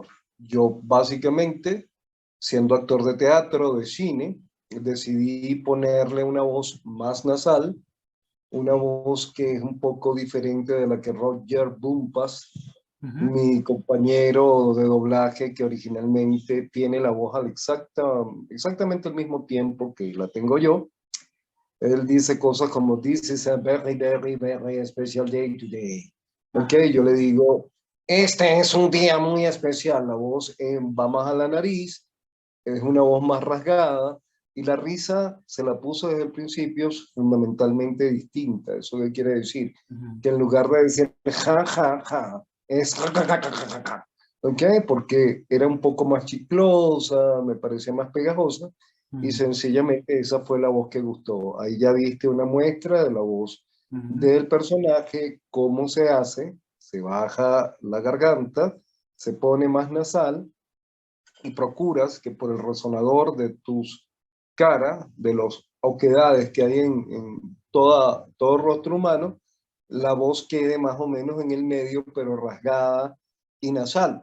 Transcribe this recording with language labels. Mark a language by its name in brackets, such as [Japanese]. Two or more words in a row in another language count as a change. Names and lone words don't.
[Spanish] Yo básicamente, siendo actor de teatro, de cine, decidí ponerle una voz más nasal, una voz que es un poco diferente de la que Roger Bumpas, Uh -huh. mi compañero de doblaje, que originalmente tiene la voz exactamente al mismo tiempo que la tengo yo. Él dice cosas como, [English] this is a very special day today. [Spanish] Ok, Ajá. yo le digo, este es un día muy especial. La voz va más a la nariz, es una voz más rasgada, y la risa se la puso desde el principio fundamentalmente distinta. ¿Eso qué quiere decir? Uh -huh. Que en lugar de decir ja, ja, ja, es ja, ja, ja, ja, ja, ja. ¿Ok? Porque era un poco más chiclosa, me parecía más pegajosa, Uh y -huh. sencillamente esa fue la voz que gustó. Ahí ya viste una muestra de la voz Uh -huh. del personaje, cómo se hace, se baja la garganta, se pone más nasal, y procuras que por el resonador de tus caras, de las oquedades que hay en todo rostro humano, la voz quede más o menos en el medio, pero rasgada y nasal.